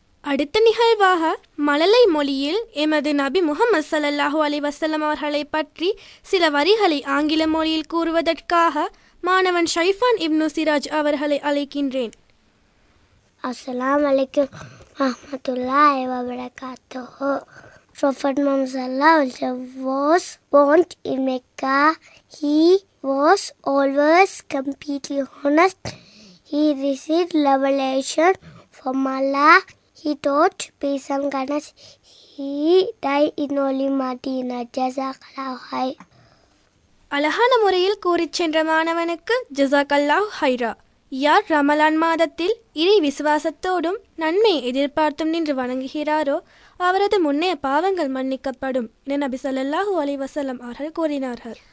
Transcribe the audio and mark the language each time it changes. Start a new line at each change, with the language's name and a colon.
Tamil: அடுத்த நிகழ்வாக மழலை மொழியில் எமது நபி முஹம்மது ஸல்லல்லாஹு அலைஹி வஸல்லம் அவர்களை பற்றி சில வரிகளை ஆங்கில மொழியில் கூறுவதற்காக மாணவன் ஷைஃபான் இப்னு சிராஜ் அவர்களை அழைக்கின்றேன். அஸ்ஸலாமு அலைக்கும் வரஹ்மத்துல்லாஹி வபரகாத்துஹு.
English: Prophet Muhammad sallallahu alaihi wasallam was born in Mecca. He was always completely honest. He received revelation from Allah. He taught peace and kindness. He died in Holy Medina. Jazakallahu khair.
Tamil: அழகான முறையில் கூறிச் சென்ற மாணவனுக்கு ஜஸாக்கல்லாஹு ஹைரா. யார் ரமலான் மாதத்தில் இறை விசுவாசத்தோடும் நன்மை எதிர்பார்த்தும் நின்று வணங்குகிறாரோ அவரது முன்னே பாவங்கள் மன்னிக்கப்படும் என நபி ஸல்லல்லாஹு அலைஹி வஸல்லம் அவர்கள் கூறினார்கள்.